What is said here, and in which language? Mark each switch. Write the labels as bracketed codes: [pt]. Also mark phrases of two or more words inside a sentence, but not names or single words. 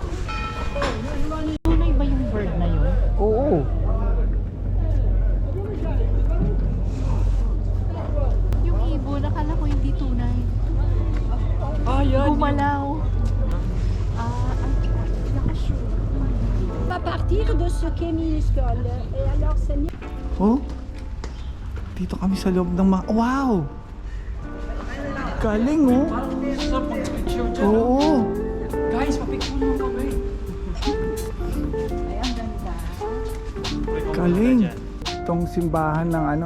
[tl] Tunay ba yung bird na yun? Oo. Yung ibon, akala ko hindi tunay. Ah, yan. Gumalaw. Nakashoot. [fr] à partir de ce quai minuscule. Et alors, c'est [tl] Oh? Dito kami sa loob ng mga... Wow! Galing, oh! Parang sa pag-picture dyan. Oo! Guys, Ay, ang ganda. Galing. Itong simbahan ng ano.